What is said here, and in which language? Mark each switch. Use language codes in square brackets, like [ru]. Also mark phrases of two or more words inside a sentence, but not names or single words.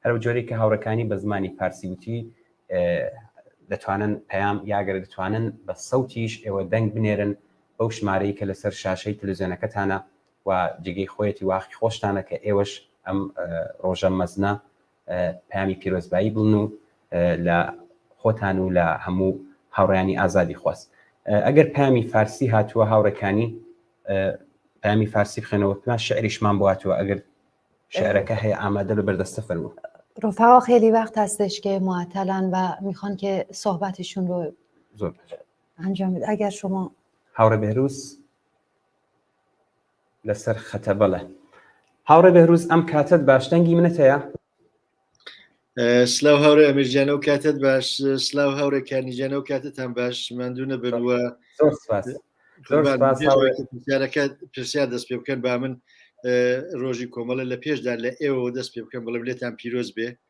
[ckb] هەرو جۆرەی کە هاوڕەکانی بە زمانی فارسی وتی دەتوانن پەیام یاگەر دەتوانن بە سەوتیش ئێوە دەنگ بنێرن بەو ژمارەی کە لەسەر شاشەی تەلەڤیزیۆنەکەتانە و جگەی خۆیەتی واقعی خۆشتانە کە ئێوەش ئەم ڕۆژە مەزنە پەیامی پیرۆزبایی بڵن و لە خۆتان و لە هەموو هاوڕێیانی ئازادی خواست. ئەگەر پەیامی فارسی هاتووە هاوڕەکانی پەیامی فارسی بخێنەوە پێمان شعریشمان بۆ هاتووە ئەگەر شعرەکە هەیە ئامادە لە بەردەستە فەرموو. [fa] رفقا خیلی وقت هستش که معطلن و میخوان که صحبتشون رو [ckb] زۆر [fa] انجام بده. اگر شما [ckb] هاوڕێ بێروس لەسەر خەتە بەڵێ هاوڕێ بێروس ئەم کاتت باشدەنگی منت هەیە؟ سلااو هاوڕێ ئەمیرجانە و کاتت باش سلااو هاوڕێکانیجانە و کاتتان باش ماندوونە بنوە پرسیار دەست پێ بکەن با من ڕۆژی کۆمەڵە لە پێشدا لە ئێوە دەست پێ بکەم بڵێ لێتان پیرۆز بێ